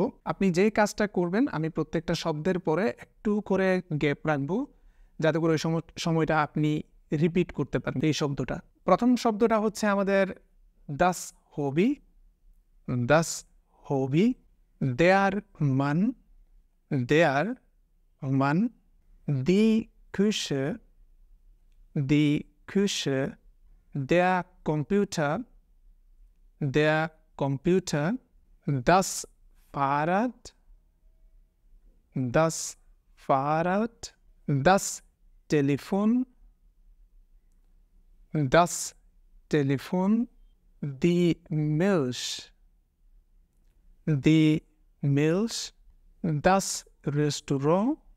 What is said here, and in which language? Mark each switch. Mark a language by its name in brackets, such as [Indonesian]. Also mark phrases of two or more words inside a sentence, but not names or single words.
[Bangla] আপনি যেই কাজটা করবেন আমি প্রত্যেকটা শব্দের পরে একটু করে গ্যাপ রাখবো যাতে করে ওই সময়টা আপনি রিপিট করতে পারেন এই শব্দটা। প্রথম শব্দটা হচ্ছে আমাদের [German] das Hobby. das Hobby, der Mann, der Mann, die Küche, die Küche, der Computer, das Fahrrad, das Fahrrad, das Telefon, das Telefon, die Milch, das Restaurant,